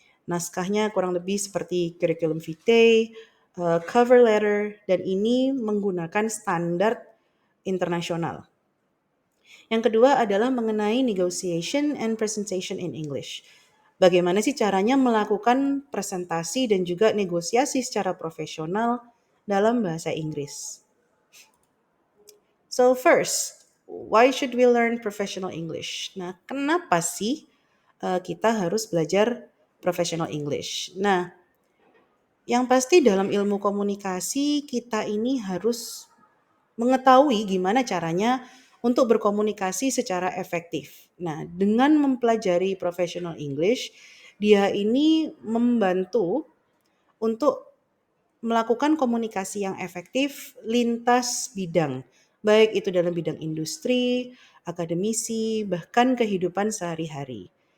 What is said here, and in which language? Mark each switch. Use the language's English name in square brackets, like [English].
[Indonesian] Naskahnya kurang lebih seperti curriculum vitae, cover letter, dan ini menggunakan standar internasional. Yang kedua adalah mengenai [English] negotiation and presentation in English. [Indonesian] Bagaimana sih caranya melakukan presentasi dan juga negosiasi secara profesional dalam bahasa Inggris. [English] So first, why should we learn professional English? [Indonesian] Nah, kenapa sih kita harus belajar professional English? Nah, yang pasti dalam ilmu komunikasi kita ini harus mengetahui gimana caranya untuk berkomunikasi secara efektif. Nah, dengan mempelajari professional English, dia ini membantu untuk melakukan komunikasi yang efektif lintas bidang, baik itu dalam bidang industri, akademisi, bahkan kehidupan sehari-hari.